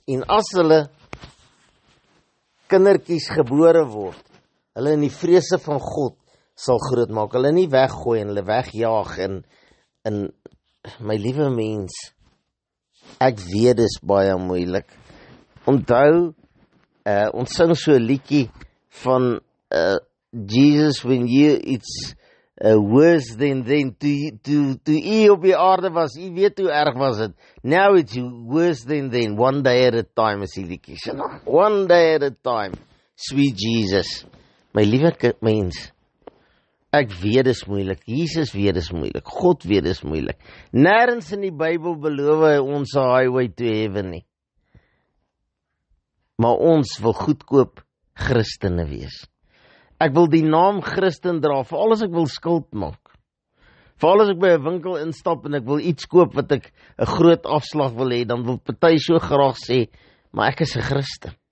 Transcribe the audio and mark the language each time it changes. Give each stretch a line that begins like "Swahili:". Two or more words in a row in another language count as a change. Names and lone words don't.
Afrikaans: En as hulle kindertjies gebore word, hulle in die vrese van God sal groot maak, hulle nie weggooi en hulle wegjaag en my liewe mens, ek weet dis baie moeilik. Onthou, ons sing so 'n liedjie van Jesus,
English: it's worse than
Afrikaans: toe u op die aarde was, u weet hoe erg was het.
English: Now it's worse than one day at a time,
Afrikaans: is die liedjie.
English: One day at a time, sweet Jesus.
Afrikaans: My liewe mens, ek weet dis moeilik, Jesus weet dis moeilik, God weet dis moeilik. Nêrens in die Bybel beloof hy ons 'n
English: highway to heaven
Afrikaans: nie. Maar ons wil goedkoop Christene wees. Ek wil die naam Christen dra, veral as ek wil skuld maak. Veral as ek by 'n winkel instap en ek wil iets koop wat ek 'n groot afslag wil hê, dan wil party so graag sê, maar ek is 'n Christen.